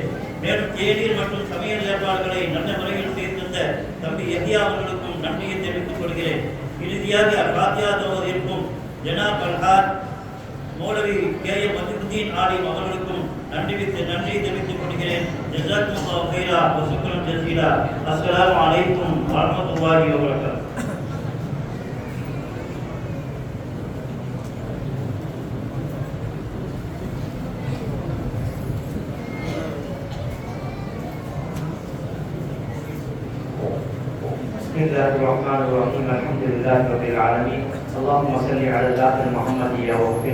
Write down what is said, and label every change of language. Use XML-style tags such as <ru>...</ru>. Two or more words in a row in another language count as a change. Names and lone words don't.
<ta>மேலும் தேநீர் மற்றும் சமையல் ஏற்பாடுகளை நல்ல முறையில் செய்திருந்த தம்பி யஹ்யா அவர்களுக்கும் நன்றியை தெரிவித்துக் கொள்கிறேன். இறுதியாக ஃபாத்தியா ஓதியிருக்கும் ஜனாப் அல்ஹாஜ் மௌலவி கே.எம். மஜ்துதீன் ஆலிம் அவர்களுக்கும் நன்றியை தெரிவித்துக் கொள்கிறேன்.</ta> <ar>جزاكم الله خيرا وشكرا جزيلا. السلام عليكم ورحمة الله وبركاته. بسم الله الرحمن الرحيم الحمد لله رب العالمين اللهم صل على ذات المحمدية واغفر</ar>